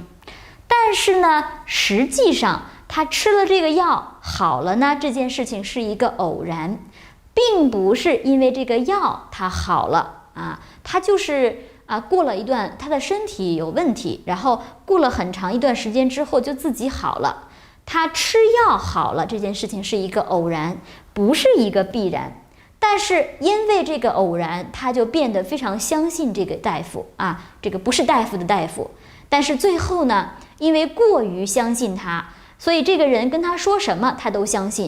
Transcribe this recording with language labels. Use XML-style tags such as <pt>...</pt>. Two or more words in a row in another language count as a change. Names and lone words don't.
<zh>但是呢，實際上他吃了這個藥好了呢，這件事情是一個偶然，並不是因為這個藥他好了他就是過了一段他的身體有問題，然後過了很長一段時間之後就自己好了。他吃藥好了这件事情是一個偶然，不是一個必然。但是因為這個偶然，他就變得非常相信這個大夫這個不是大夫的大夫。但是最後呢，因為過於相信他，所以這個人跟他說什麼他都相信。</zh>